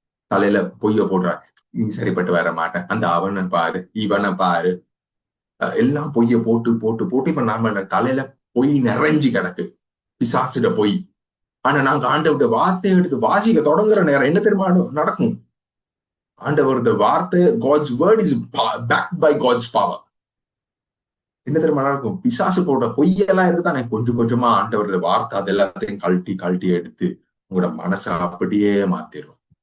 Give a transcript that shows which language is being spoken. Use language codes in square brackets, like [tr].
[ta] தலையில பொய்ய போடுறாரு. நீ சரிப்பட்டு வர மாட்டேன், அந்த அவனை பாரு, இவனை பாரு, எல்லாம் பொய்ய போட்டு போட்டு போட்டு இப்ப நாம தலையில பொய் நிறைஞ்சு கிடக்கு, பிசாசுட பொய். ஆனா நாங்க ஆண்டவருடைய வார்த்தையை எடுத்து வாசிக்க தொடங்குற நேரம் என்ன தெரியுமா நடக்கும்? ஆண்டவருடைய வார்த்தை, [en] God's word is backed by God's power. [ta] என்ன தெரியுமா நடக்கும்? பிசாசு போட பொய்யெல்லாம் இருக்குதானே, கொஞ்சம் கொஞ்சமா ஆண்டவருடைய வார்த்தை அது எல்லாத்தையும் கழட்டி கழட்டி எடுத்து உங்களோட மனசை அப்படியே மாத்திரும்.